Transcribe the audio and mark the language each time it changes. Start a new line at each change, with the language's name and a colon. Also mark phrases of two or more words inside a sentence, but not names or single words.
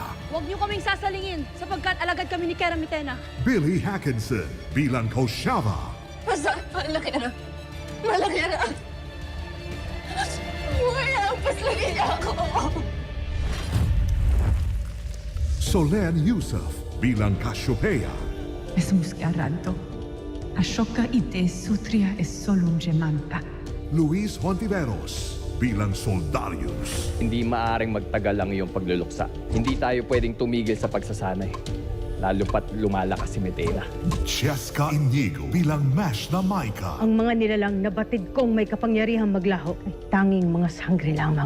Filipino: Huwag niyo kaming sasalingin sapagkat alagad kami ni Kera Mitena. Billy Hackinson bilang Koshava. Basta, malaki na. Malaki na. Wala, paslagin niya ako. Solen Yusuf bilang Cassiopeia. Esmus Aranto. Ashoka ite sutria es solum gemanta. Luis Hontiveros bilang Soldarius. Hindi maaring magtagal ang iyong pagluluksa. Hindi tayo pwedeng tumigil sa pagsasanay. Lalo pat lumalakas si Medena. Cheska Inigo bilang Mash na Maika. Ang mga nilalang nabatid kong may kapangyarihang maglaho ay tanging mga sangre lamang.